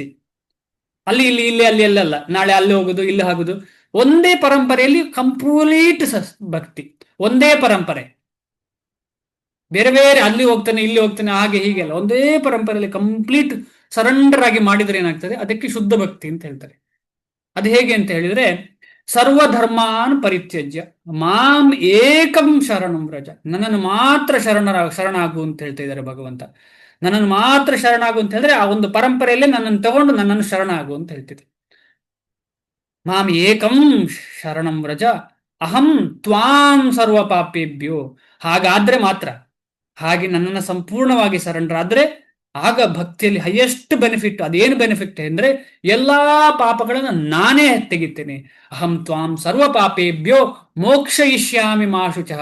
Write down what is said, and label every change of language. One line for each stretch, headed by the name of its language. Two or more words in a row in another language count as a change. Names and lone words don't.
Kannada: ಇಲ್ಲಿ ಅಲ್ಲ, ನಾಳೆ ಅಲ್ಲಿ ಹೋಗುದು ಇಲ್ಲಿ ಆಗುದು, ಒಂದೇ ಪರಂಪರೆಯಲ್ಲಿ ಕಂಪ್ಲೀಟ್ ಭಕ್ತಿ, ಒಂದೇ ಪರಂಪರೆ. ಬೇರೆ ಅಲ್ಲಿ ಹೋಗ್ತಾನೆ ಇಲ್ಲಿ ಹೋಗ್ತಾನೆ ಹಾಗೆ ಹೀಗೆ ಅಲ್ಲ, ಒಂದೇ ಪರಂಪರೆಯಲ್ಲಿ
English: complete surrender
Kannada: ಆಗಿ ಮಾಡಿದ್ರೆ ಏನಾಗ್ತದೆ, ಅದಕ್ಕೆ ಶುದ್ಧ ಭಕ್ತಿ ಅಂತ ಹೇಳ್ತಾರೆ. ಅದು ಹೇಗೆ ಅಂತ ಹೇಳಿದ್ರೆ,
Sanskrit: ಸರ್ವಧರ್ಮಾನ್ ಪರಿತ್ಯಜ್ಯ ಮಾಂ ಏಕಂ ಶರಣಂ ವ್ರಜ.
Kannada: ನನ್ನನ್ನು ಮಾತ್ರ ಶರಣಾಗು ಅಂತ ಹೇಳ್ತಾ ಇದ್ದಾರೆ ಭಗವಂತ. ನನ್ನನ್ನು ಮಾತ್ರ ಶರಣಾಗು ಅಂತ ಹೇಳಿದ್ರೆ ಆ ಒಂದು ಪರಂಪರೆಯಲ್ಲೇ ನನ್ನನ್ನು ತಗೊಂಡು ನನ್ನನ್ನು ಶರಣಾಗು ಅಂತ ಹೇಳ್ತಿದ್ದೆ.
Sanskrit: ಮಾಂ ಏಕಂ ಶರಣಂ ವ್ರಜ ಅಹಂ ತ್ವಾಂ ಸರ್ವ ಪಾಪೇಭ್ಯೋ.
Kannada: ಹಾಗಾದ್ರೆ ಮಾತ್ರ, ಹಾಗೆ ನನ್ನನ್ನು ಸಂಪೂರ್ಣವಾಗಿ ಸರೆಂಡರ್ ಆಗ ಭಕ್ತಿಯಲ್ಲಿ
English: highest benefit.
Kannada: ಅದೇನು ಬೆನಿಫಿಟ್ ಅಂದ್ರೆ ಎಲ್ಲಾ ಪಾಪಗಳನ್ನು ನಾನೇ ತೆಗಿತೇನೆ.
Sanskrit: ಅಹಂ ತ್ವಾಂ ಸರ್ವ ಪಾಪೇಭ್ಯೋ ಮೋಕ್ಷಯಿಷ್ಯಾಮಿ ಮಾ ಶುಚಃ.